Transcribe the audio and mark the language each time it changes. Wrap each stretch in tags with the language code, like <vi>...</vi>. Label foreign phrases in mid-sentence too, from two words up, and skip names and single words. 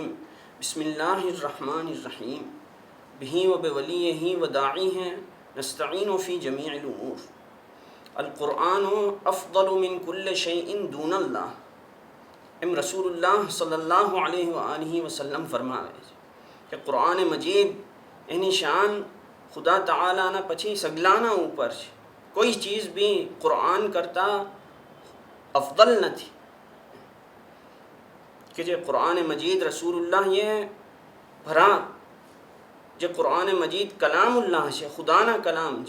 <ar>بسم الله الرحمن الرحيم. به وبوليه وداعيه نستعين في جميع الأمور. القرآن أفضل من كل شيء دون الله.</ar> <gu>एम</gu> <ar>رسول الله صلى الله عليه وآله وسلم</ar> <gu>ફરમાવે કે કુરાન મજીદ એની શાન ખુદા તઆલાના પછી સગલાના ઉપર છે। કોઈ ચીજ બી કુરાન કરતા અફદલ નથી કે જે કુરાન મજીદ રસૂલુલ્લાહ ये ભરા જે કુરાન મજીદ કલામુલ્લાહ છે, ખુદાના કલામ છે।</gu>